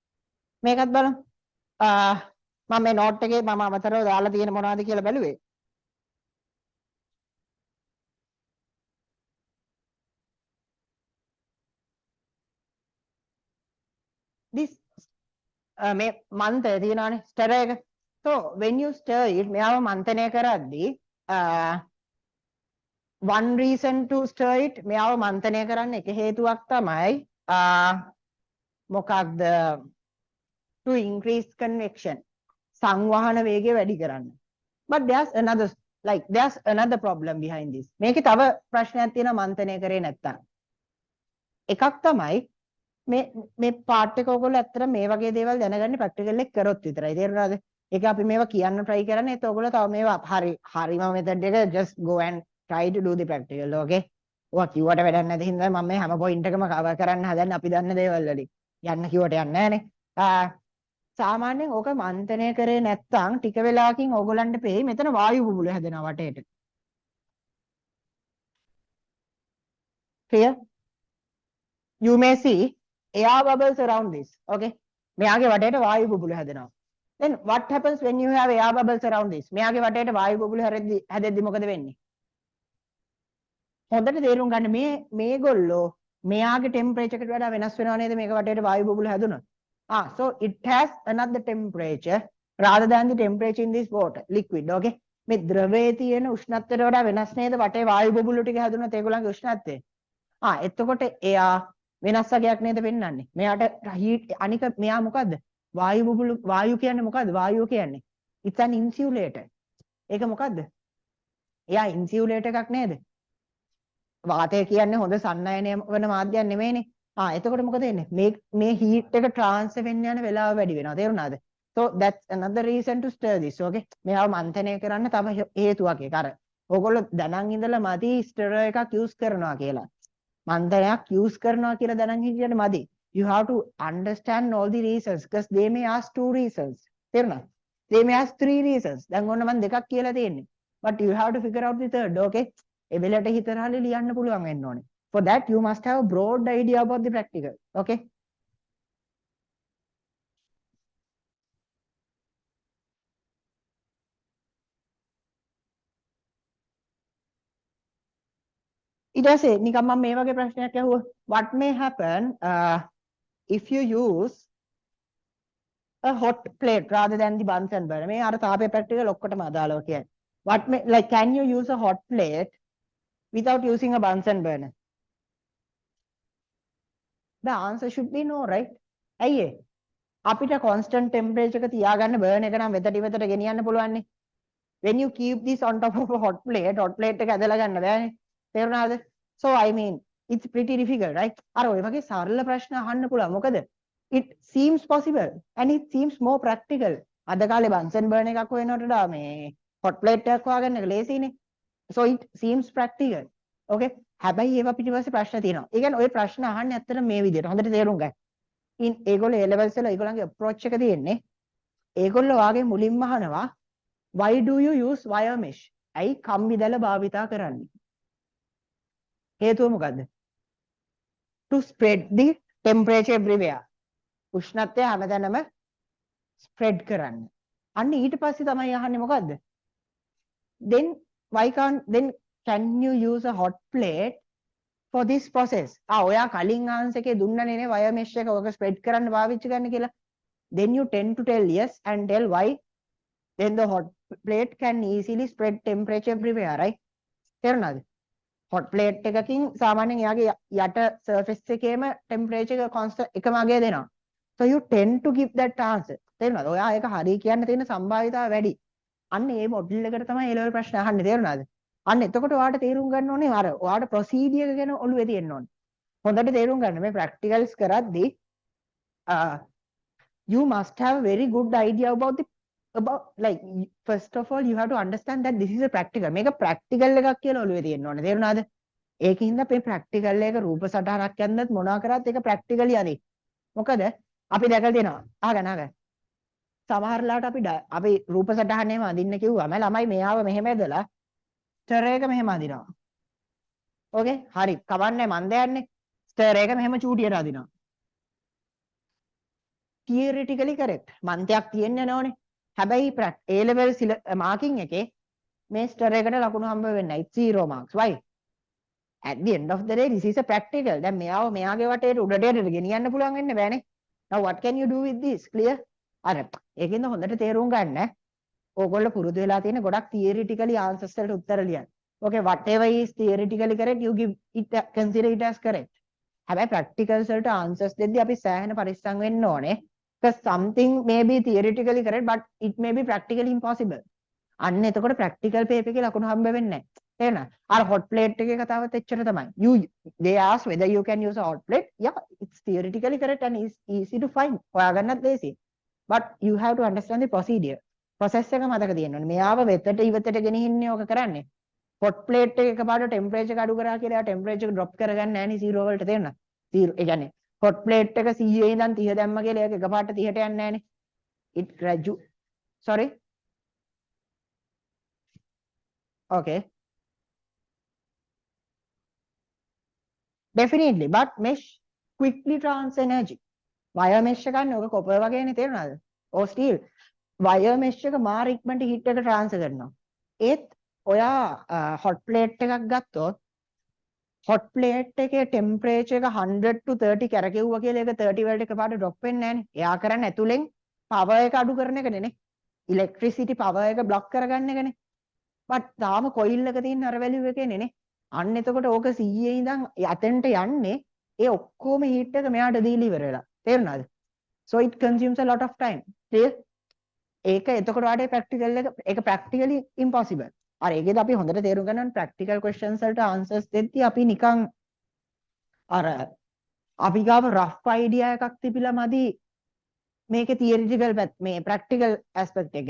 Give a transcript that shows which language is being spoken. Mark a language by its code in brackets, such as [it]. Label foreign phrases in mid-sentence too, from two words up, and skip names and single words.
[si] මම මේ නෝට් එකේ මම අමතරව දාලා තියෙන මොනවද කියලා බැලුවේ. this මේ මන්ත්‍රය තියෙනවානේ ස්ටර් එක. [en] so when you stir it [si] මෙයාව මන්තනය කරද්දී [en] one reason to stir it [si] මෙයාව මන්තනය කරන්න එක හේතුවක් තමයි මොකක්ද? [en] to increase convection. [si] සංවහන වේගය වැඩි කරන්න. [en] but there's another problem behind this. [si] මේකේ තව ප්‍රශ්නයක් තියෙනවා මන්තනය කරේ නැත්තම්. එකක් තමයි මේ පාර්ට් එක ඔයගොල්ලෝ ඇත්තට මේ වගේ දේවල් දැනගන්නේ ප්‍රැක්ටිකල් එක කරොත් විතරයි. තේරුණාද? ඒක අපි මේවා කියන්න try කරන්නේ. ඒත් ඔයගොල්ලෝ තව මේවා හරිම මෙතඩ් එක [en] just go and try to do the practical. [si] okay ඔවා කිව්වට වැඩක් නැති හින්දා මම මේ හැම පොයින්ට් එකම කවර් කරන්න හදන්නේ අපි දන්න දේවල් වලින්. යන්න කිව්වට යන්නේ නැහනේ. සාමාන්‍යයෙන් ඕක මන්තනය කරේ නැත්තම් ටික වෙලාවකින් ඕගොල්ලන්ට පෙයි මෙතන වායු බුබුලු හැදෙනවා වටේට. [en] clear? you may see air bubbles around this. [si] okay මෙයාගේ වටේට වායු බුබුලු හැදෙනවා. [en] then what happens when you have air bubbles around this? [si] මෙයාගේ වටේට වායු බුබුලු හැදෙද්දි මොකද වෙන්නේ? හොඳට තේරුම් ගන්න මේගොල්ලෝ මෙයාගේ ටෙම්පරේචර් එකට වඩා වෙනස් වෙනව නේද මේක වටේට වායු බුබුලු හැදුනොත්. [en] So it has another temperature rather than the temperature in this water liquid. Okay. [si] මේ ද්‍රවයේ තියෙන උෂ්ණත්වයට වඩා වෙනස් නේද වටේ වායු බුබුලු ටික හැදුනොත් ඒගොල්ලන්ගේ උෂ්ණත්වය. එතකොට එයා වෙනස් වගේක් නේද පෙන්වන්නේ. මෙයාට හීට් අනික මෙයා මොකද්ද? වායු බුබුලු වායු කියන්නේ මොකද්ද? වායුව කියන්නේ. [en] It's an insulator. [si] ඒක මොකද්ද? එයා ඉන්සියුලේටර් එකක් නේද? වාතය කියන්නේ හොඳ සන්නයනය වෙන මාධ්‍යයක් නෙමෙයිනේ. එතකොට මොකද වෙන්නේ? මේ හීට් එක ට්‍රාන්ස්ෆර් වෙන්න යන වෙලාව වැඩි වෙනවා. තේරුණාද? [en] So that's another reason to stir this. Okay. [si] මෙයාව මන්තනය කරන්න තව හේතුවක් ඒක. අර ඕගොල්ලෝ දැනන් ඉඳලා මදි ස්ටරර් එකක් යූස් කරනවා කියලා. මන්තනයක් යූස් කරනවා කියලා දැනන් හිටියට මදි. [en] You have to understand all the reasons because they may ask 2 reasons. තේරුණාද? They may ask 3 reasons. [si] දැන් ඔන්න මම දෙකක් කියලා තියෙන්නේ. [en] But you have to figure out the third. Okay. [si] එවෙලට හිතරහලි ලියන්න පුළුවන් වෙන්න ඕනේ. [en] For that you must have a broad idea about the practical. Okay. [si] ඊට පස්සේ නිකන් මම මේ වගේ ප්‍රශ්නයක් අහුවා. [en] What may happen if you use a hot plate rather than the Bunsen burner? [si] මේ අර තාපේ ප්‍රැක්ටිකල් ඔක්කොටම අදාළව කියන්නේ. [en] What may, like, can you use a hot plate without using a Bunsen burner? The answer should be no, right? [si] ඇයි ඒ? අපිට [en] constant temperature [si] එක තියාගන්න burn එක නම් වෙතට ඉවතට ගෙනියන්න පුළුවන් නේ. [en] When you keep this on top of a hot plate [si] එක ඇදලා ගන්න බෑනේ. තේරුණාද? [en] So I mean it's pretty difficult, right? [si] අර ඔය වගේ සරල ප්‍රශ්න අහන්න පුළුවන්. [en] මොකද it seems possible and it seems more practical. [si] අද කාලේ [en] Bunsen burner [si] එකක් හොයනවට වඩා මේ [en] hot plate [si] එකක් හොයාගන්න එක ලේසියිනේ. [en] So it seems practical. [si] Okay. හැබැයි ඒවා පිටිපස්සේ ප්‍රශ්න තියෙනවා. ඒ කියන්නේ ඔය ප්‍රශ්න අහන්නේ ඇත්තට මේ විදිහට. හොඳට තේරුම් ගන්න. ඒගොල්ලෝ A levels වල ඒගොල්ලන්ගේ approach එක තියෙන්නේ. ඒගොල්ලෝ වාගේ මුලින්ම අහනවා [en] why do you use wire mesh? [si] ඇයි කම්බි දැල භාවිතා කරන්නේ? හේතුව මොකද්ද? [en] To spread the temperature everywhere. [si] උෂ්ණත්වය හැමතැනම spread කරන්න. අන්න ඊට පස්සේ තමයි අහන්නේ මොකද්ද? [en] Then can you use a hot plate for this process? [si] ඔයා කලින් ආන්සර් එකේ දුන්නනේ නේ [en] wire mesh [si] එක ඔක spread කරන්න පාවිච්චි කරන්න කියලා. [en] Then you tend to tell yes and tell why. Then the hot plate can easily spread temperature everywhere, right? [si] තේරුණාද? [en] hot plate [si] එකකින් සාමාන්‍යයෙන් එයාගේ යට surface එකේම temperature එක constant එකම අගය දෙනවා. [en] So you tend to give that answer. [si] තේරුණාද? ඔයා ඒක හරි කියන්න තියෙන සම්භාවිතාව වැඩි. අන්න ඒ මොඩල් එකට තමයි A level ප්‍රශ්න අහන්නේ. තේරුණාද? අන්න එතකොට ඔයාට තේරුම් ගන්න ඕනේ අර ඔයාට procedure එක ගැන ඔළුවේ තියෙන්න ඕනේ. හොඳට තේරුම් ගන්න මේ practicals කරද්දී [en] you must have a very good idea about like first of all you have to understand that this is a practical. [si] මේක practical එකක් කියලා ඔළුවේ තියෙන්න ඕනේ. තේරුණාද? ඒකින්ද මේ practical එක රූප සටහනක් යන්නත් මොනවා කරත් ඒක practically යන්නේ. මොකද අපි දැකලා තියෙනවා. අහගන්න. සමහරලාට අපි රූප සටහනේම අඳින්න කිව්වම ළමයි මෙයාව මෙහෙම ඇදලා ස්ටර් එක මෙහෙම අඳිනවා. ඕකේ? හරි. කවන්නේ මන් දයන්නේ. ස්ටර් එක මෙහෙම චූටියට අඳිනවා. [en] theoretically correct. [si] මන්තයක් තියෙන්න ඕනේ. හැබැයි A level marking එකේ මේ ස්ටර් එකට ලකුණු හම්බ වෙන්නේ නැහැ. [en] It's 0 marks. Why? At the end of the day this is a practical. [si] දැන් මෙයාගේ වටේට උඩට ගෙනියන්න පුළුවන් වෙන්නේ බෑනේ. [en] Now what can you do with this? Clear? [si] අර ඒකෙන්ද හොඳට තේරුම් ගන්න. ඕගොල්ලෝ පුරුදු වෙලා තියෙන ගොඩක් [en] theoretically answers [si] වලට උත්තර ලියන්න. [en] Okay, whatever is theoretically correct you give it consider it as correct. [si] හැබැයි practicals වලට answers දෙද්දී අපි සෑහෙන පරිස්සම් වෙන්න ඕනේ. [en] Because something may be theoretically correct but it may be practically impossible. [si] අන්න එතකොට [en] practical paper [si] එකේ ලකුණු හම්බ වෙන්නේ නැහැ. තේරෙනවද? අර [en] hot plate [si] එකේ කතාවත් එච්චර තමයි. [en] They ask whether you can use a hot plate. Yeah, it's theoretically correct and it's easy to find. [si] හොයාගන්නත් ලේසි. [en] But you have to understand the procedure. [si] Process එක මතක තියෙන්න ඕනේ. මෙයාව වෙතට ඉවතට ගෙනිහින්නේ ඕක කරන්නේ. [en] hot plate [si] එක එකපාරට temperature එක අඩු කරා කියලා temperature එක drop කරගන්නේ නැහැ නේ 0 වලට තේරෙනවද? 0 ඒ කියන්නේ [en] hot plate [si] එක 100 ඉඳන් 30 දැම්ම කියලා ඒක එකපාරට 30ට යන්නේ නැහැ නේ. [en] It sorry. Okay. Definitely, but mesh quickly transfer energy. Wire mesh [si] එක ගන්න ඔක copper වගේනේ තේරුණාද? [en] or steel. Wire mesh [si] එක මාර ඉක්මනට heat එක transfer කරනවා. ඒත් ඔයා [en] hot plate [si] එකක් ගත්තොත් [en] hot plate [si] එකේ temperature එක 100 to 30 කරකෙව්වා කියලා ඒක 30 වලට එකපාරට drop වෙන්නේ නැහනේ. එයා කරන්නේ ඇතුලෙන් power එක අඩු කරන එකනේ නේ. [en] electricity power [si] එක block කරගන්න එකනේ. but තාම coil එක තියෙන අර value එකේනේ නේ. අන්න එතකොට ඕක 100 ඉඳන් යතෙන්ට යන්නේ ඒ ඔක්කොම heat එක මෙයාට දීලා ඉවර වෙලා. තේරුණාද? [en] so it consumes a lot of time. clear? [si] ඒක එතකොට වාඩේ practical එක ඒක practically impossible. අර ඒකේද අපි හොඳට තේරුම් ගන්න ඕනේ [en] practical questions [si] වලට answers දෙද්දී අපි නිකන් අර අපි ගාව [en] rough idea [si] එකක් තිබිලා මදි මේකේ theoretical මේ [en] practical aspect [si] එක ගැන.